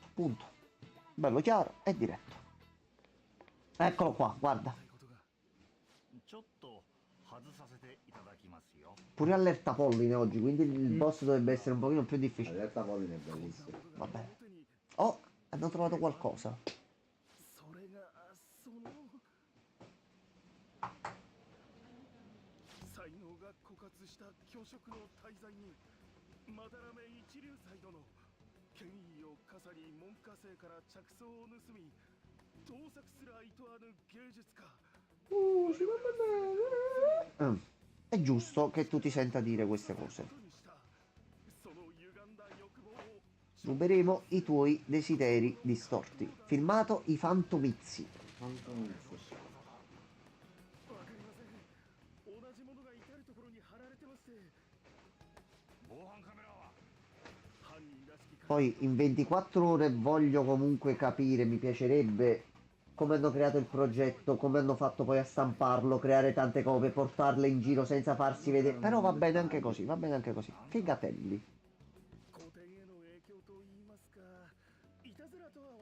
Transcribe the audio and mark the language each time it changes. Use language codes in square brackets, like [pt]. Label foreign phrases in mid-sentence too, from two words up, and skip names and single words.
[it] Punto. Bello chiaro e diretto. Eccolo qua, guarda. Pure allerta polline oggi, quindi il boss dovrebbe essere un pochino più difficile. Allerta polline è bellissimo. Va bene. Oh, hanno trovato qualcosa. [ja] 才能が枯渇した巨食の大罪にまだらめ一流祭殿権威を傘に門下生から着想を盗み盗作すらいとわぬ芸術家 [it] È giusto che tu ti senta dire queste cose. [ja] その歪んだ欲望を [it] Ruberemo i tuoi desideri distorti. Firmato I Fantomizzi. [ja] わかりません同じものが至るところに貼られてまして防犯カメラは犯人らしき [it] Poi in 24 ore voglio comunque capire, mi piacerebbe come hanno creato il progetto, come hanno fatto poi a stamparlo, creare tante copie, portarle in giro senza farsi vedere. Però va bene anche così, va bene anche così. Figatelli. [ja] 古典への影響と言いますかいたずらと